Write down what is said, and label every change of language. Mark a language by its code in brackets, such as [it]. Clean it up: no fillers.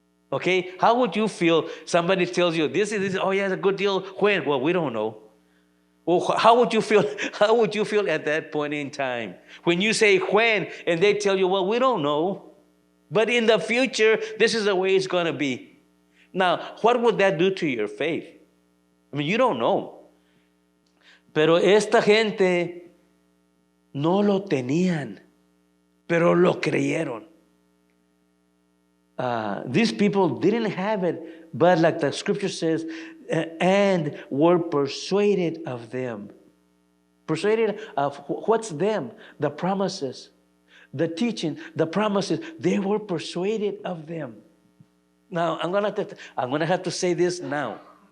[en] Okay, how would you feel? Somebody tells you this is oh yeah, it's a good deal. When? Well, we don't know. Well, how would you feel? How would you feel at that point in time when you say when, and they tell you, well, we don't know, but in the future, this is the way it's going to be. Now, what would that do to your faith? I mean, you don't know. [es] Pero esta gente no lo tenían, pero lo creyeron. [en] These people didn't have it, but like the scripture says, and were persuaded of them. Persuaded of what's them? The promises, the teaching, the promises. They were persuaded of them. Now, I'm gonna have to say this now.